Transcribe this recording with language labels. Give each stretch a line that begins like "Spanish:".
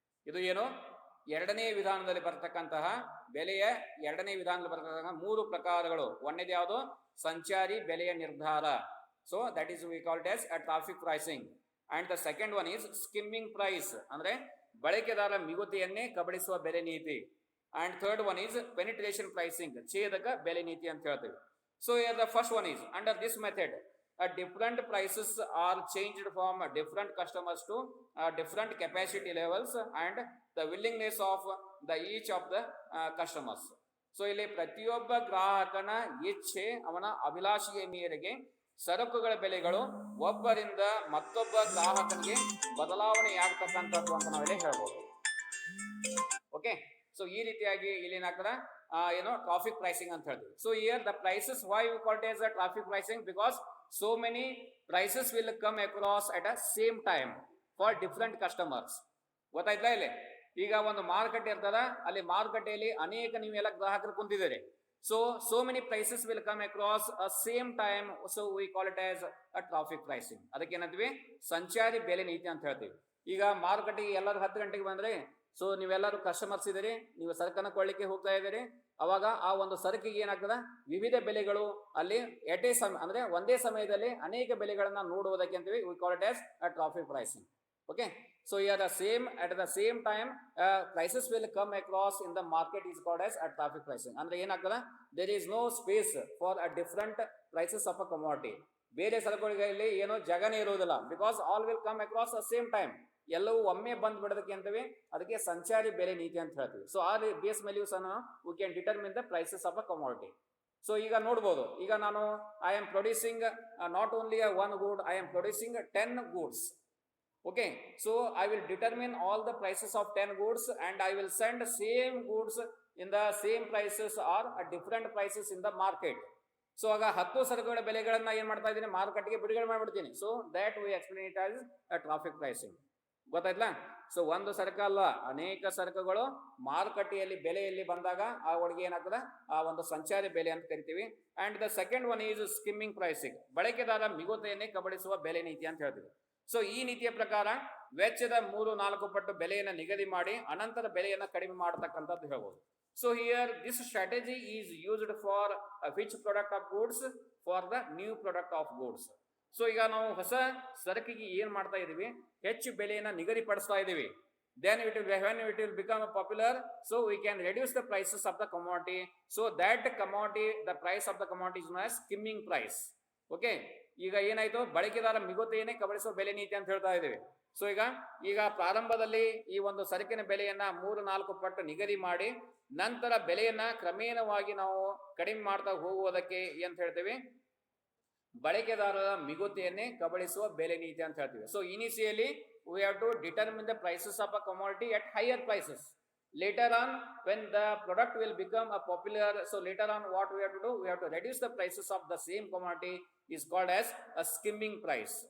Kannada: ಇದು ಏನು ಎರಡನೇ ವಿಧಾನದಲ್ಲಿ ಬರ್ತಕ್ಕಂತಹ ಬೆಲೆಯ ಎರಡನೇ ವಿಧಾನದಲ್ಲಿ ಬರ್ತಕ್ಕಂತಹ 3 ಪ್ರಕಾರಗಳು. ಒಂದೇದು ಯಾವುದು? ಸಂಚಾರಿ ಬೆಲೆಯ ನಿರ್ಧಾರ.
English: So that is we called as a traffic pricing. And the second one is skimming price,
Kannada: ಅಂದ್ರೆ ಬಳಕೆದಾರ ಮಿಗುತಿಯನ್ನೇ ಕಬಳಿಸುವ ಬೆಲೆ ನೀತಿ.
English: and third one is penetration pricing,
Kannada: ಛೇದಕ ಬೆಲೆ ನೀತಿ ಅಂತ ಹೇಳ್ತೀವಿ.
English: So here the first one is under this method different prices are changed from different customers to different capacity levels and the willingness of the each of the customers.
Kannada: So ಇಲ್ಲಿ ಪ್ರತಿಯೊಬ್ಬ ಗ್ರಾಹಕನ ಇಚ್ಛೆ, ಅವನ ಅಭಿಲಾಷೆಯ ಮೇರೆಗೆ ಸರಕುಗಳ ಬೆಲೆಗಳು ಒಬ್ಬರಿಂದ ಮತ್ತೊಬ್ಬ ಗ್ರಾಹಕನಿಗೆ ಬದಲಾವಣೆ ಆಗ್ತಕ್ಕಂಥದ್ದು ಅಂತ ನಾವಿಲ್ಲಿ ಹೇಳ್ಬೋದು. ಓಕೆ, ಸೊ ಈ ರೀತಿಯಾಗಿ ಇಲ್ಲಿ ಏನಾಗ್ತದೆ,
English: traffic pricing
Kannada: ಅಂತ ಹೇಳ್ತೀವಿ.
English: So here the prices why we call it as a traffic pricing because so many prices will come across at a same time for different customers.
Kannada: ಗೊತ್ತಾಯ್ತಾ ಇಲ್ಲಿ? ಈಗ ಒಂದು ಮಾರುಕಟ್ಟೆ ಇರ್ತದ, ಅಲ್ಲಿ ಮಾರುಕಟ್ಟೆಯಲ್ಲಿ ಅನೇಕ ನೀವೆಲ್ಲ ಗ್ರಾಹಕರು ಕುಂತಿದ್ದೀರಿ.
English: so many prices will come across a same time, so we call it as a traffic pricing.
Kannada: ಅದಕ್ಕೆ ಏನಂತೀವಿ? ಸಂಚಾರಿ ಬೆಲೆ ನೀತಿ ಅಂತ ಹೇಳ್ತೀವಿ. ಈಗ ಮಾರುಕಟ್ಟೆಗೆ ಎಲ್ಲರೂ 10 ಗಂಟೆಗೆ ಬಂದ್ರೆ, ಸೊ ನೀವೆಲ್ಲರೂ ಕಸ್ಟಮರ್ಸ್ ಇದ್ದೀರಿ, ನೀವು ಸರಕನ್ನು ಕೊಳ್ಳಿಕ್ಕೆ ಹೋಗ್ತಾ ಇದ್ದೀರಿ. ಅವಾಗ ಆ ಒಂದು ಸರಕಿಗೆ ಏನಾಗ್ತದ, ವಿವಿಧ ಬೆಲೆಗಳು ಅಲ್ಲಿ ಅಂದ್ರೆ ಒಂದೇ ಸಮಯದಲ್ಲಿ ಅನೇಕ ಬೆಲೆಗಳನ್ನ ನೋಡುವುದಕ್ಕೆ ಅಂತೀವಿ
English: We call it as a traffic pricing. Okay, so at the same time prices will come across in the market is called as a traffic pricing.
Kannada: ಅಂದ್ರೆ ಏನಾಗ್ತದ,
English: there is no space for a different prices of a commodity.
Kannada: ಬೇರೆ ಸರಕುಗಳಲ್ಲಿ ಏನೋ ಜಗನೇ ಇರುವುದಿಲ್ಲ,
English: Because all will come across the same time.
Kannada: ಎಲ್ಲವೂ ಒಮ್ಮೆ ಬಂದ್ ಬಿಡೋದಕ್ಕೆ ಅಂತೀವಿ, ಅದಕ್ಕೆ ಸಂಚಾರಿ ಬೆಲೆ ನೀತಿ ಅಂತ ಹೇಳ್ತೀವಿ.
English: So ಆ base ಮೇಲೆ we can determine the prices of a commodity.
Kannada: So ಈಗ ನೋಡ್ಬೋದು, ಈಗ ನಾನು
English: I am producing not only one good, I am producing 10 goods. Okay, so I will determine all the prices of 10 goods and I will send same goods in the same prices or at different prices in the market.
Kannada: So ಆಗ 10 ಸರಕುಗಳ ಬೆಲೆಗಳನ್ನ ಏನ್ ಮಾಡ್ತಾ ಇದ್ದೀನಿ, ಮಾರುಕಟ್ಟೆಗೆ ಬಿಡುಗಡೆ ಮಾಡ್ಬಿಡ್ತೀನಿ.
English: So that we explain it as a traffic pricing.
Kannada: ಗೊತ್ತಾಯ್ತಲ್ಲ? ಸೊ ಒಂದು ಸರಕು ಅಲ್ಲ, ಅನೇಕ ಸರಕುಗಳು ಮಾರುಕಟ್ಟೆಯಲ್ಲಿ ಬೆಲೆಯಲ್ಲಿ ಬಂದಾಗ ಆ ಒಳಗೆ ಏನಾಗ್ತದ, ಆ ಒಂದು ಸಂಚಾರಿ ಬೆಲೆ ಅಂತ ಕರಿತೀವಿ.
English: and the second one is skimming pricing,
Kannada: ಬಳಕೆದಾರ ಮಿಗುತೆಯನ್ನೇ ಕಬಳಿಸುವ ಬೆಲೆ ನೀತಿ ಅಂತ ಹೇಳ್ತೀವಿ. ಸೊ ಈ ನೀತಿಯ ಪ್ರಕಾರ ವೆಚ್ಚದ 3-4 ಪಟ್ಟು ಬೆಲೆಯನ್ನು ನಿಗದಿ ಮಾಡಿ ಅನಂತರ ಬೆಲೆಯನ್ನು ಕಡಿಮೆ ಮಾಡತಕ್ಕಂಥದ್ದು ಹೇಳ್ಬೋದು.
English: So here this strategy is used for which product of goods, for the new product of goods.
Kannada: So ಈಗ ನಾವು ಹೊಸ ಸರಕಿಗೆ ಏನ್ ಮಾಡ್ತಾ ಇದೀವಿ, ಹೆಚ್ಚು ಬೆಲೆಯನ್ನು ನಿಗದಿಪಡಿಸ್ತಾ ಇದೀವಿ.
English: then when it will become popular, so we can reduce the prices of the commodity. So that commodity, the price of the commodity is known as skimming price.
Kannada: Okay, ಈಗ ಏನಾಯ್ತು, ಬಳಕೆದಾರ ಮಿಗುತೆಯನ್ನೇ ಕಬಳಿಸುವ ಬೆಲೆ ನೀತಿ ಅಂತ ಹೇಳ್ತಾ ಇದ್ದೀವಿ. ಸೊ ಈಗ ಪ್ರಾರಂಭದಲ್ಲಿ ಈ ಒಂದು ಸರಕಿನ ಬೆಲೆಯನ್ನ 3-4 ಪಟ್ಟು ನಿಗದಿ ಮಾಡಿ ನಂತರ ಬೆಲೆಯನ್ನ ಕ್ರಮೇಣವಾಗಿ ನಾವು ಕಡಿಮೆ ಮಾಡ್ತಾ ಹೋಗುವುದಕ್ಕೆ ಅಂತ ಹೇಳ್ತೀವಿ ಬಳಕೆದಾರರ ಮಿಗುತೆಯನ್ನೇ ಕಬಳಿಸುವ ಬೆಲೆ ನೀತಿ ಅಂತ ಹೇಳ್ತೀವಿ.
English: So initially we have to determine the prices of a commodity at higher prices. Later on, when the product will become a popular, so later on what we have to do, we have to reduce the prices of the same commodity is called as a skimming price.